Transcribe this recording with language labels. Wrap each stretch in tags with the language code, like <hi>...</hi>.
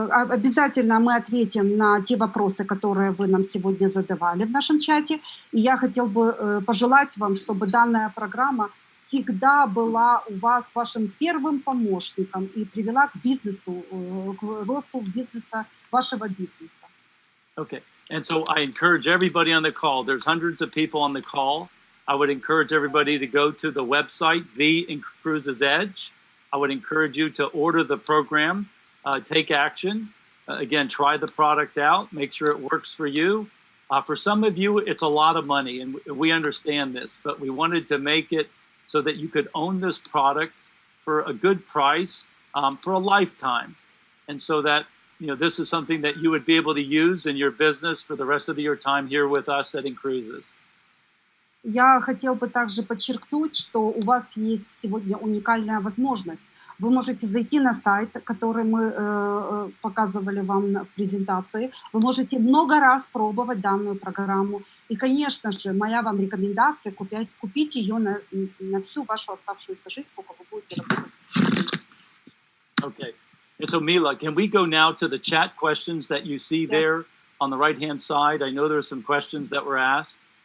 <ru>Обязательно мы ответим на те вопросы, которые вы нам сегодня задавали в нашем чате. И я хотел бы пожелать вам, чтобы данная программа всегда была у вас вашим первым помощником и привела к бизнесу, к росту бизнеса, вашего бизнеса.</ru> <en>Okay. And so I encourage everybody on the call. There's hundreds of people on the call. I would encourage everybody to go to the website, The InCruises Edge. I would encourage you to order the program, take action. Again, try the product out, make sure it works for you. For some of you, it's a lot of money, and we understand this, but we wanted to make it so that you could own this product for a good price for a lifetime. And so that, this is something that you would be able to use in your business for the rest of your time here with us at InCruises.</en> <ru>Я хотел бы также подчеркнуть, что у вас есть сегодня уникальная возможность. Вы можете зайти на сайт, который мы показывали вам в презентации. Вы можете много раз пробовать данную программу. И, конечно же, моя вам рекомендация купить ее на всю вашу оставшуюся жизнь, сколько вы будете работать.</ru> <en>Okay. And so, Mila, can we go now to the chat questions that you see there on the right-hand side? I know there's some questions that were asked.</en>